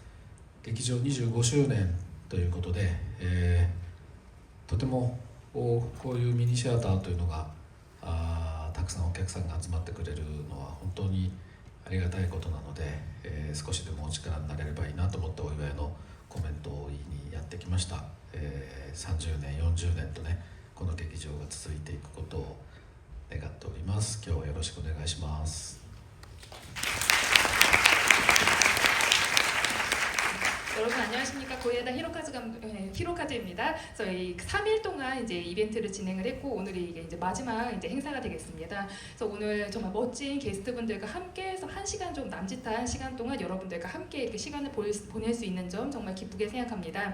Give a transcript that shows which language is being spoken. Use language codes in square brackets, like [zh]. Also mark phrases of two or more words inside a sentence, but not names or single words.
[ja] 劇場25周年ということで、とてもこういうミニシアターというのがたくさんお客さんが集まってくれるのは本当にありがたいことなので、少しでもお力になれればいいなと思ってお祝いのコメントを言いにやってきました。30年40年とねこの劇場が続いていくことを願っております。今日はよろしくお願いします。 [ko] 여러분 안녕하십니까. 고예다 히로카즈입니다. 저희 3일 동안 이제 이벤트를 진행을 했고 오늘이 이제 마지막 이제 행사가 되겠습니다. 그래서 오늘 정말 멋진 게스트분들과 함께해서 1시간 좀 남짓한 시간 동안 여러분들과 함께 이렇게 시간을 보낼 수 있는 점 정말 기쁘게 생각합니다.